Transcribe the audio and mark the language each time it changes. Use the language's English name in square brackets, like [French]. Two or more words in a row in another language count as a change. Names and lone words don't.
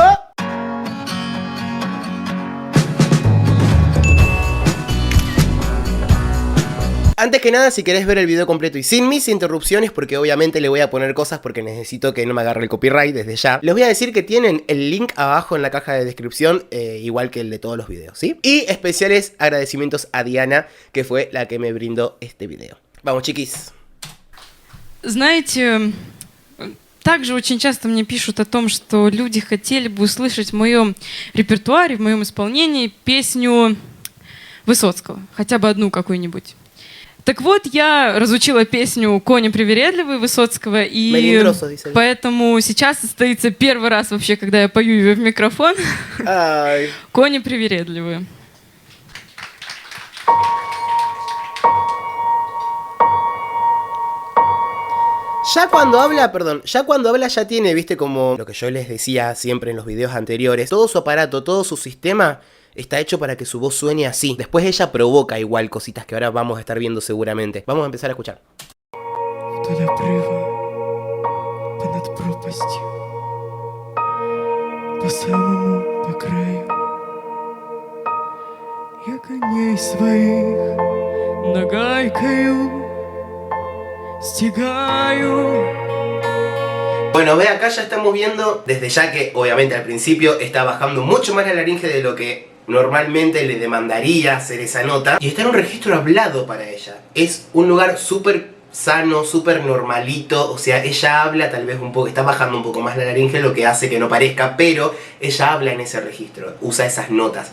[Spanish] Antes que nada, si querés ver el video completo y sin mis interrupciones, porque obviamente le voy a poner cosas porque necesito que no me agarre el copyright desde ya, les voy a decir que tienen el link abajo en la caja de descripción, igual que el de todos los videos, ¿sí? Y especiales agradecimientos a Diana, que fue la que me brindó este video. Vamos, chiquis. [Russian] Знаете, также очень часто мне пишут о том, что люди хотели бы услышать в моем репертуаре, в моем исполнении песню Высоцкого, хотя бы одну какую-нибудь. Так вот, я разучила песню «Кони привередливые» Высоцкого, и поэтому сейчас состоится первый раз вообще, когда я пою ее в микрофон. «Кони привередливые». [Spanish] Ya cuando habla ya tiene, viste, como lo que yo les decía siempre en los videos anteriores, todo su aparato, todo su sistema está hecho para que su voz suene así. Después ella provoca igual cositas que ahora vamos a estar viendo seguramente. Vamos a empezar a escuchar. [Russian] Вдоль обрыва, понад пропастью, по самому по краю, я коней своих нагайкою стигаю. [Spanish] Bueno, ve, acá ya estamos viendo, desde ya que obviamente al principio está bajando mucho más la laringe de lo que normalmente le demandaría hacer esa nota. Y está en un registro hablado para ella. Es un lugar súper sano, súper normalito. O sea, ella habla tal vez un poco, está bajando un poco más la laringe, lo que hace que no parezca, pero ella habla en ese registro, usa esas notas.